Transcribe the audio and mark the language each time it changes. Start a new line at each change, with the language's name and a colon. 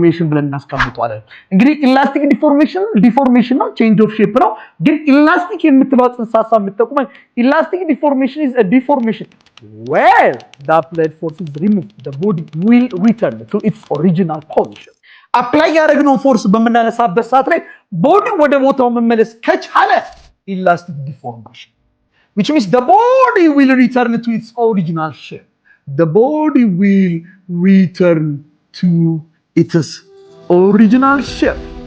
Amharic: ብለን እናስቀምጠዋለን። እንግዲህ ኢላስቲክ ዲፎርሜሽን ነው፣ ቼንጅ ኦፍ ሼፕ ነው። ግን ኢላስቲክ የምትለው ጽንሰ ሐሳብ የምትጠቁመን ኢላስቲክ ዲፎርሜሽን
English: is a deformation where the applied force is removed, the body will return to its original position.
Amharic: አፕላይ ያደረግነው ፎርስ በምናነሳበት ሰዓት ላይ ቦዲ ወደ ቦታው መመለስ ከቻለ ኢላስቲክ ዲፎርሜሽን
English: which means the body will return to its original shape. The body will return to its original shape.